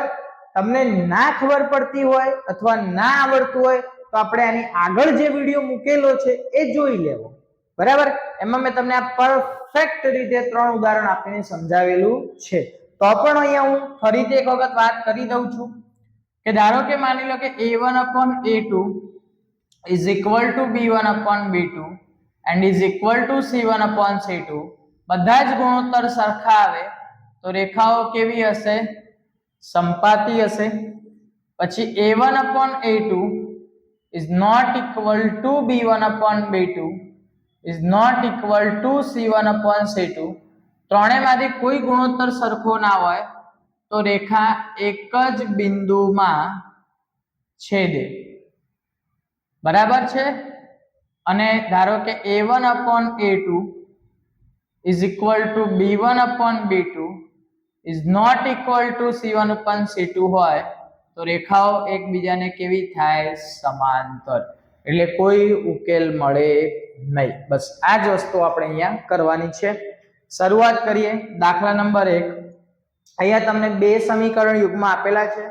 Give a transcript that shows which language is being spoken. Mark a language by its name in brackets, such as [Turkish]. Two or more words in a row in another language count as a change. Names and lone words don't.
[Gujarati] તમને ના ખબર પડતી હોય અથવા ના આવડતું હોય તો આપણે આની આગળ જે વિડીયો મૂકેલો છે એ જોઈ લેવો. બરાબર? એમાં મેં તમને આ પરફેક્ટ રીતે 3 ઉદાહરણ આપીને સમજાવેલું છે. તો પણ અહીંયા હું ફરીથી એક વખત વાત કરી દઉં છું કે ધારો કે માની લો કે [English] a1/a2 is equal to b1/b2 and is equal to c1/c2. [Gujarati] બધા જ ગુણોત્તર સરખા આવે તો રેખાઓ કેવી હશે? સંપાતી હશે. [English] પછી a1/a2 is not equal to b1/b2 is not equal to c1/c2. [Gujarati] ત્રણેયમાંથી કોઈ ગુણોત્તર સરખો ના હોય તો રેખા એક જ બિંદુમાં છેદે. બરાબર છે? અને ધારો કે [English] a1/a2 is equal to b1/b2 is not equal to c1/c2 [Gujarati] હોય તો રેખાઓ એકબીજાને કેવી થાય? સમાંતર. એટલે કોઈ ઉકેલ મળે નહીં. બસ આ જ વસ્તુ આપણે અહીંયા કરવાની છે. શરૂઆત કરીએ. દાખલા નંબર 1. અહીંયા તમને બે સમીકરણ યુગ્મ આપેલા છે.